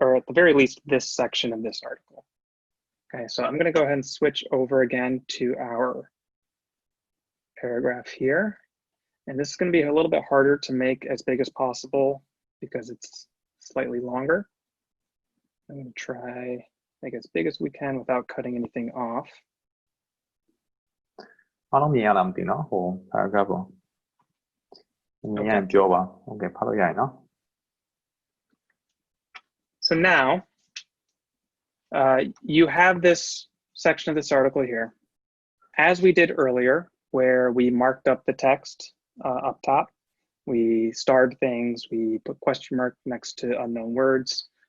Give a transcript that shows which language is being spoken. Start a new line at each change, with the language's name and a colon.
English: Or at the very least, this section of this article. Okay, so I'm going to go ahead and switch over again to our paragraph here. And this is going to be a little bit harder to make as big as possible because it's slightly longer. I'm going to try make it as big as we can without cutting anything off.
Burmese: အားလုံးမြင်ရလားမသိနော်ဟို paragraph ကိုမြင်ရရင်ပြောပါ Okay ဖတ်လို့ရရင်နော်
English: So now you have this section of this article here. As we did earlier, where we marked up the text up top, we starred things, we put question mark next to unknown words.